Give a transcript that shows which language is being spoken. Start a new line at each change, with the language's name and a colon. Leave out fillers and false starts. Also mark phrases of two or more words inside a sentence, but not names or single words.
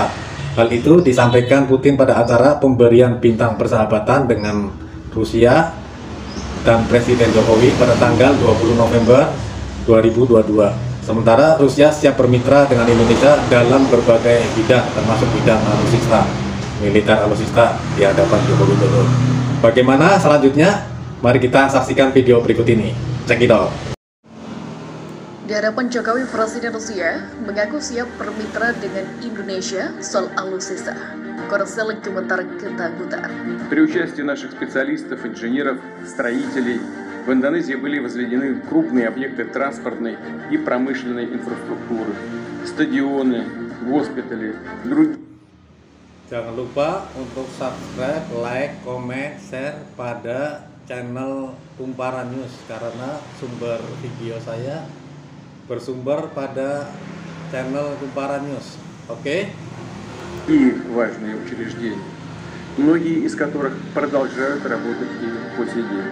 Indonesian: Hal itu disampaikan Putin pada acara pemberian bintang persahabatan dengan Rusia dan Presiden Jokowi pada tanggal 20 November 2022. Sementara Rusia siap bermitra dengan Indonesia dalam berbagai bidang, termasuk bidang alutsista, militer alutsista di hadapan Joko Widodo. Bagaimana selanjutnya? Mari kita saksikan video berikut ini.
English: Check it out.
Indonesian: Di hadapan Jokowi, Presiden Rusia mengaku siap bermitra dengan Indonesia soal alutsista. Korsel gemetar ketakutan.
Russian: При участии наших специалистов, инженеров, строителей в Индонезии были возведены крупные объекты транспортной и промышленной инфраструктуры, стадионы, госпитали, другие.
Indonesian: Jangan lupa untuk subscribe,
English: like, comment, share
Indonesian: pada channel Kumparan News karena sumber video saya bersumber pada channel Kumparan News. Oke?
Russian: И важные учреждения, многие из которых продолжают работать и по сей день.